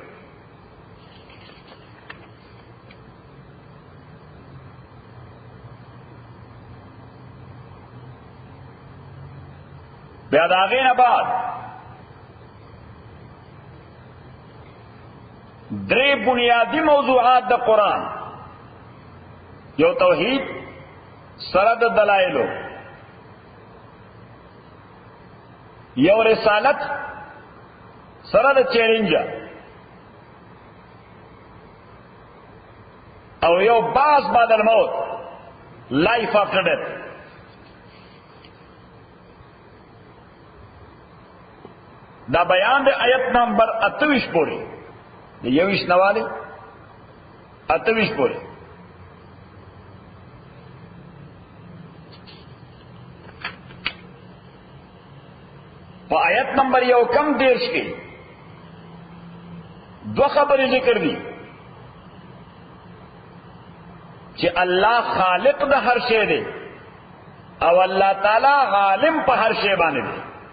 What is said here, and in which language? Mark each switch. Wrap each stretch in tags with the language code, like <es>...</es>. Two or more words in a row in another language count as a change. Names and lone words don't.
<ps>بیا دا غینه بعد درې بنیادی موضوعات د قران یو توحید سره د دلایلو یو رسالت سره د چیلنج او یو</ps> <ar>باس بعد الموت</ar> <en>life after death.</en> <ps>دا بیان د آیت نمبر 28 پورې د 21 نواله 28 پورې. په آیت نمبر 1 کې دو خبرې ذکر دي چې الله خالق د هر شی دی او الله تعالی عالم په هر شی باندې دی.</ps>